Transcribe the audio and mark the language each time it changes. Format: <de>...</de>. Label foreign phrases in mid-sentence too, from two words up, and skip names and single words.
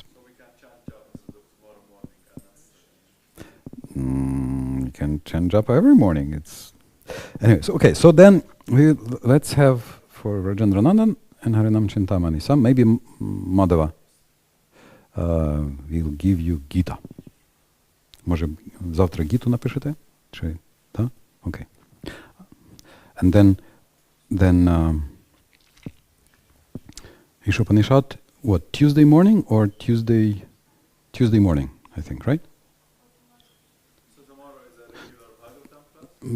<en>So we can chant japa tomorrow morning. You can chant japa every morning. It's anyway. So okay. So then let's have for Rajendranandan and Harinam Chintamani some. Maybe Madhava will give you Gita.</en> <uk>Може завтра Гиту напишете? Чи да?</uk> <en>Okay. And then Isopanisad, what, Tuesday morning or Tuesday morning, I think, right? So tomorrow is a regular Bhagavatam class?</en>